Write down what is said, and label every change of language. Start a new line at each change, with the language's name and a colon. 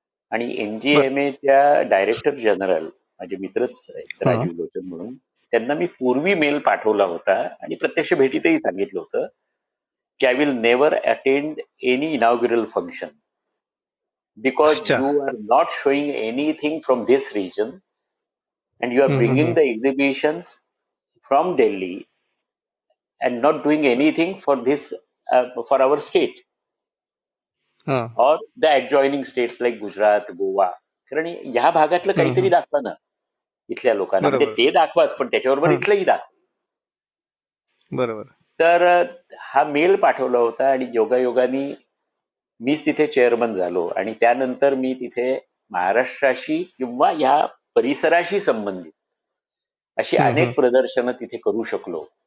Marathi: आणि बर. एनजीएमएच्या director general माझे मित्रच आहेत हा. राजीव लोचन म्हणून, त्यांना मी पूर्वी मेल पाठवला होता आणि प्रत्यक्ष भेटीतही सांगितलं होतं की
English: I will never attend any inaugural function because
Marathi: अच्छा.
English: you are not showing anything from this region and you are hmm. bringing the exhibitions from Delhi and not doing anything for this for our state
Marathi: हा.
English: or the adjoining states like Gujarat, Goa.
Marathi: कारण ह्या भागातलं काहीतरी दाखवा ना इथल्या लोकांना. म्हणजे बरोबर. ते दाखवाच पण त्याच्याबरोबर हा. इथलंही दाखवा. बरोबर. तर हा मेल पाठवला होता आणि योगायोगाने मीच तिथे चेअरमन झालो आणि त्यानंतर मी तिथे महाराष्ट्राशी किंवा या परिसराशी संबंधित अशी अनेक प्रदर्शनं तिथे करू शकलो.